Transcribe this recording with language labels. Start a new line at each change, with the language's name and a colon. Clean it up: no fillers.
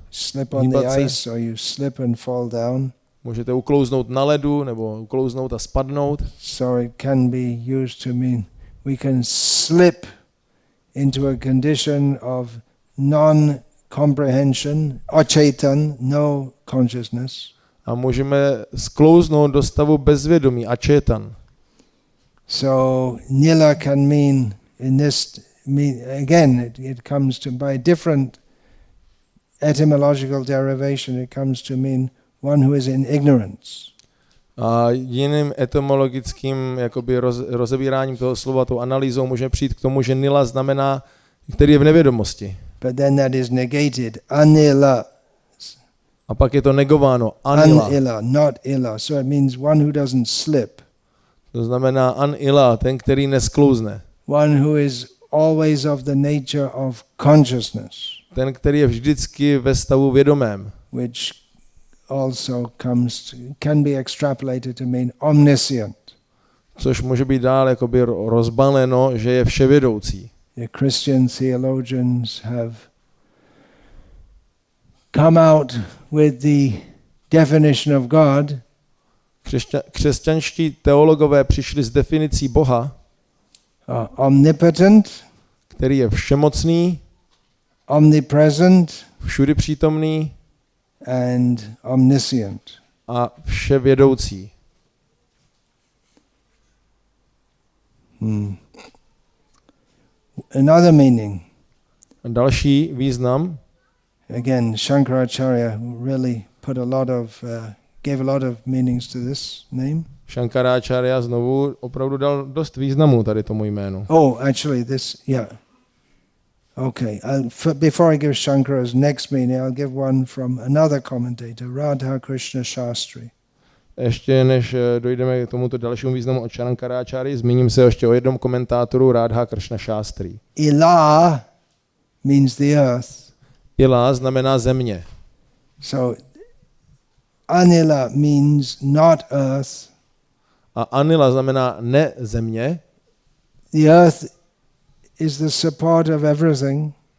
English: Slip on the ice, or you slip and fall down.
Czech: Můžete uklouznout na ledu, nebo uklouznout a spadnout.
English: So it can be used to mean we can slip into a condition of non-comprehension, achaitan, no consciousness.
Czech: A můžeme sklouznout do stavu bezvědomí, achaitan.
English: So Nila can mean in this, again it comes to, by different etymological derivation, it comes to mean one who is in ignorance.
Czech: A jiným etymologickým jakoby rozebíráním toho slova, tou analýzou můžeme přijít k tomu, že Nila znamená, který je v nevědomosti.
English: But then that is negated. Anila.
Czech: A pak je to negováno. Anila.
English: Anila, not illa. So it means one who doesn't slip.
Czech: To znamená anila, ten, který nesklouzne.
English: One who is always of the nature of consciousness.
Czech: Ten, který je vždycky ve stavu vědomém.
English: Which also can be extrapolated to mean omniscient.
Czech: Což může být dál jakoby rozbaleno, že je vševědoucí.
English: The Christian theologians have come out with the definition of God.
Czech: Křesťanští teologové přišli s definicí Boha,
English: omnipotent,
Czech: který je všemocný,
English: omnipresent,
Czech: všudy přítomný
English: and omniscient.
Czech: A vševědoucí.
English: Another meaning.
Czech: další význam.
English: Again, Shankaracharya really put gave a lot of meanings to this name.
Czech: Shankaracharya znovu opravdu dal dost významu tady tomu jménu.
English: Oh, actually, Okay, before I give Shankara's next meaning, I'll give one from another commentator, Radha Krishna Shastri.
Czech: Ještě než dojdeme k tomuto dalšímu významu od Shankaracharya, zmíním se ještě o jednom komentátoru, Radha Krishna Shastri.
English: Ila means the earth.
Czech: Ila znamená země.
English: So Anilah means not earth.
Czech: A Anilah znamená ne země.
English: The earth is the support of everything.